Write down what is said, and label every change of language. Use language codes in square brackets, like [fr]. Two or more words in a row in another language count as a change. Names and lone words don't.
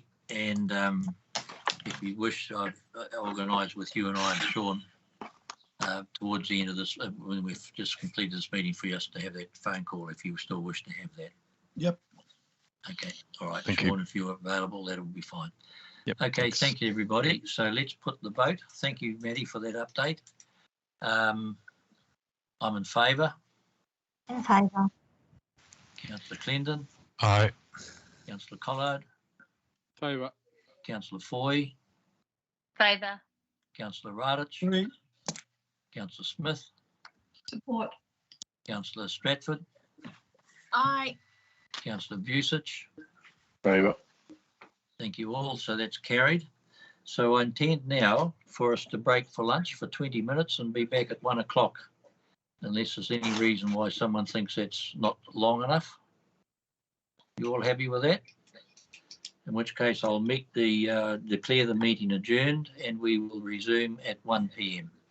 [en] And if you wish, I've organised with you and I and Sean towards the end of this, when we've just completed this meeting, for us to have that phone call if you still wish to have that. Yep. Okay. All right. Thank Sean, you. if you're available, that'll be fine. Yep. Okay. Thanks. Thank you, everybody. So let's put the vote. Thank you, Matty, for that update. I'm in favour. In favour. Councillor Clendon. Aye. Councillor Collard. Favour. Councillor Foy. Favour. Councillor Radich. Agree. Councillor Smith. Support. Councillor Stratford. Aye. Councillor Vucic. Favour. Thank you all. So that's carried. So I intend now for us to break for lunch for 20 minutes and be back at 1 o'clock, unless there's any reason why someone thinks that's not long enough. You all happy with that? In which case I'll declare the meeting adjourned, and we will resume at 1 p.m.